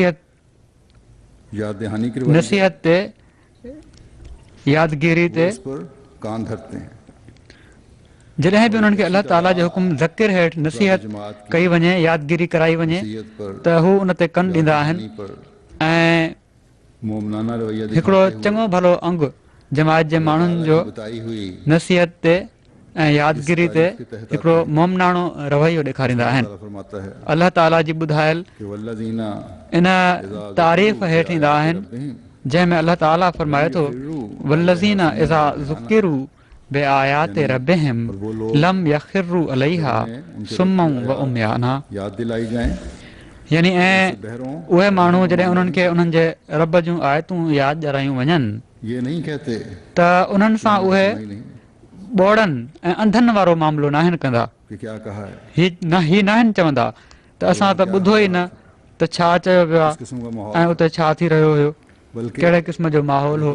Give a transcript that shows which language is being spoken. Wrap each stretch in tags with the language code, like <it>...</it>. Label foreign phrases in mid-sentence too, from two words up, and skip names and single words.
<sd>नसीहत ते यादगिरी ते जॾहिं बि उन्हनि खे अल्लाह ताला जे हुकुम ज़किर हेठि नसीहत कई वञे यादगिरी कराई वञे त हू उन ते कन ॾींदा आहिनि ऐं हिकिड़ो चङो भलो अंग जमायत जे माण्हुनि जो नसीहत ते ऐं यादगिरी ते हिकिड़ो मोमनाणो रवैयो ॾेखारींदा आहिनि। अल्लाह ताला जी ॿुधायल इन तारीफ़ हेठि ईंदा आहिनि जंहिंमें अल्लाह ताला फरमाए थो</sd> <ar>والذين إذا ذكروا بآيات ربهم لم يخروا عليها صما وعميانا.</ar> <sd>यानी ऐं उहे माण्हू जॾहिं उन्हनि खे उन्हनि जे रब जूं आयतूं यादि ॾियारायूं वञनि त उन्हनि सां उहे ॿोड़नि ऐं अंधनि वारो मामिलो न आहिनि कंदा। ही न आहिनि चवंदा त असां त ॿुधो ई न त छा चयो वियो आहे ऐं उते छा थी रहियो हुयो, कहिड़े क़िस्म जो माहौल हो।</sd>